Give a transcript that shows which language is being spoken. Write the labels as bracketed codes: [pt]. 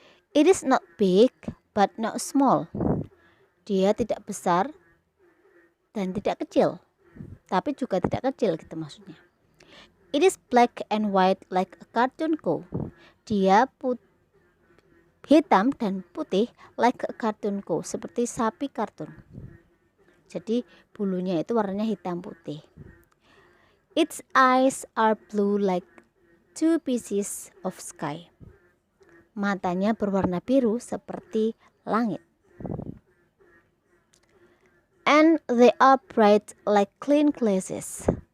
[en] It is not big but not small. [id] Dia tidak besar dan tidak kecil, tapi juga tidak kecil gitu maksudnya. [en] It is black and white like a cartoon cow. [id] Dia hitam dan putih [en] like a cartoon cow, [id] seperti sapi kartun. Jadi bulunya itu warnanya hitam putih. [en] Its eyes are blue like two pieces of sky. [id] Matanya berwarna biru seperti langit. [en] And they are bright like clean glasses.